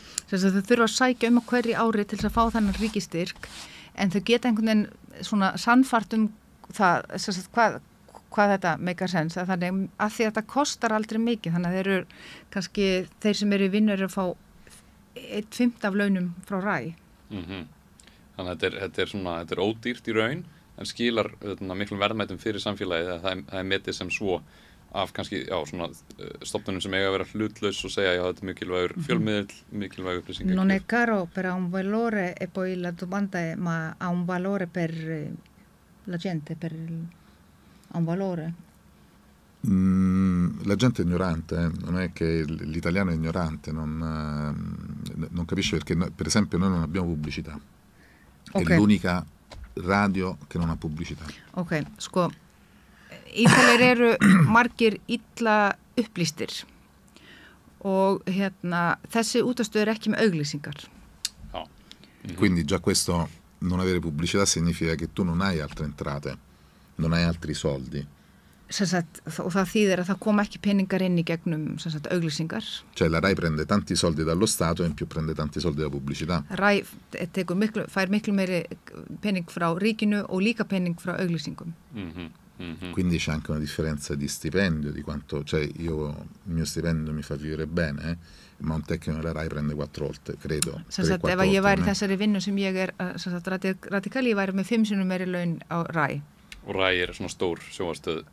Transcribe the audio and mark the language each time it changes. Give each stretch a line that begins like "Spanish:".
Icelandic: Þess að þau þurfa að sækja að hverju ári til þess að fá þennan ríkistyrk en þau geta einhvern veginn svona sannfært það, hvað þetta meikar sens, þannig að því að þetta kostar aldrei mikið, þannig að þeir eru kannski, þeir sem eru í vinnu eru að fá 1/5 af launum frá RAI. Þannig að þetta er ódýrt í raun en skilar miklum verðmætum fyrir samfélagið að það er metið sem svo af kannski, svona stofnunum sem eiga að vera hlutlaus og segja, já, þetta er mikilvægur fjölmiðill, mikilvægur upplýsingar.
Italian: Non è caro, però ha un valore e poi la domanda è, ma ha un valore per la gente, per Ha un valore? La gente è ignorante, non è che l'italiano è ignorante, non capisce perché, per esempio, noi non abbiamo pubblicità. Ok. È l'unica radio che non ha pubblicità.
Icelandic: Ok, sko, Ítalir eru margir illa upplýstir og þessi útastöð er ekki með auglýsingar. Já.
Italian: Quindi già questo, non avere pubblicità, significa che tu non hai altre entrate, non hai altri soldi.
Icelandic: Og það þýðir að það kom ekki peningar inn í gegnum auglýsingar.
Italian: Cioè la RAI prende tanti soldi dallo Stato e in più prende tanti soldi da pubblicità.
Icelandic: RAI fær miklu meiri pening frá ríkinu og líka pening frá auglýsingum.
Italian: Quindi c'è anche una differenza di stipendio, di quanto, cioè il mio stipendio mi fa vivere bene, ma un tecnico della RAI prende 4 volte, credo.
Icelandic: Ef ég væri í þessari vinnu sem ég er radikali, ég væri með 5 sinnum meiri laun á RAI. Og RAI er svona stór sjónvarpsstöð.